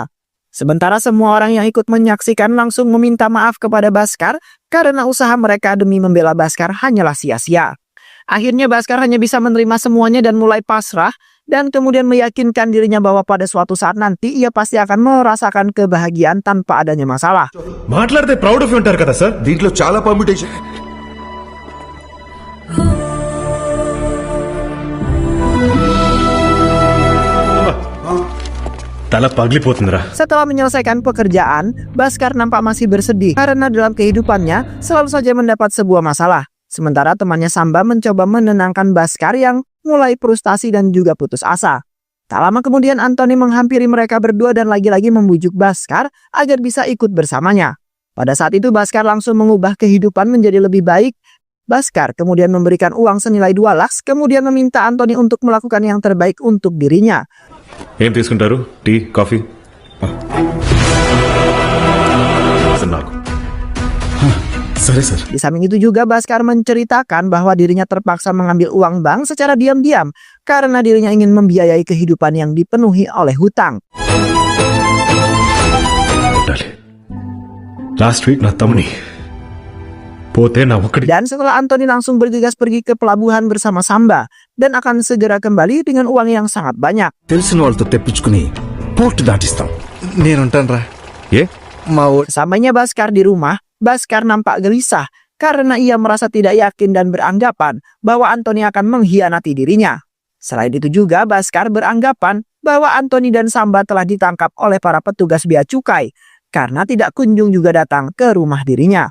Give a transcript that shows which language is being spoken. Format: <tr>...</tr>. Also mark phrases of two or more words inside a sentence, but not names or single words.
<id>Sementara semua orang yang ikut menyaksikan langsung meminta maaf kepada Bhaskar karena usaha mereka demi membela Bhaskar hanyalah sia-sia. Akhirnya Bhaskar hanya bisa menerima semuanya dan mulai pasrah dan kemudian meyakinkan dirinya bahwa pada suatu saat nanti ia pasti akan merasakan kebahagiaan tanpa adanya masalah.</id> <te>మాట్లాడితే</te> <en>proud of</en> <te>ఉంటారు కదా సార్. దీంట్లో చాలా పర్మిటేషన్. తల పగిలిపోతుందిరా.</te> <id>Setelah menyelesaikan pekerjaan, Bhaskar nampak masih bersedih karena dalam kehidupannya selalu saja mendapat sebuah masalah. Sementara temannya Samba mencoba menenangkan Bhaskar yang mulai frustasi dan juga putus asa. Tak lama kemudian Anthony menghampiri mereka berdua dan lagi-lagi membujuk Bhaskar agar bisa ikut bersamanya. Pada saat itu Bhaskar langsung mengubah kehidupan menjadi lebih baik. Bhaskar kemudian memberikan uang senilai 2 lakhs, kemudian meminta Anthony untuk melakukan yang terbaik untuk dirinya.</id> <te>ఏం తీసుకుంటారు? టీ, కాఫీ? నాకు. సరే సార్.</te> <id>Di samping itu juga Bhaskar menceritakan bahwa dirinya terpaksa mengambil uang bank secara diam-diam karena dirinya ingin membiayai kehidupan yang dipenuhi oleh hutang.</id> <en>last week</en> <te>నా తమ్ముని పోతే నా ఒక్కడి.</te> <id>Dan setelah Anthony langsung bergegas pergi ke pelabuhan bersama Samba dan akan segera kembali dengan uang yang sangat banyak.</id> <te>తెలిసిన వాళ్ళతో తెప్పించుకుని పోర్ట్ దాటిస్తాం. నేనుంటాను రా. ఏ?</te> <id>mau Sesampainya Bhaskar di rumah, Bhaskar nampak gelisah karena ia merasa tidak yakin dan beranggapan bahwa Anthony akan mengkhianati dirinya. Selain itu juga Bhaskar beranggapan bahwa Anthony dan Samba telah ditangkap oleh para petugas bea cukai karena tidak kunjung juga datang ke rumah dirinya.</id>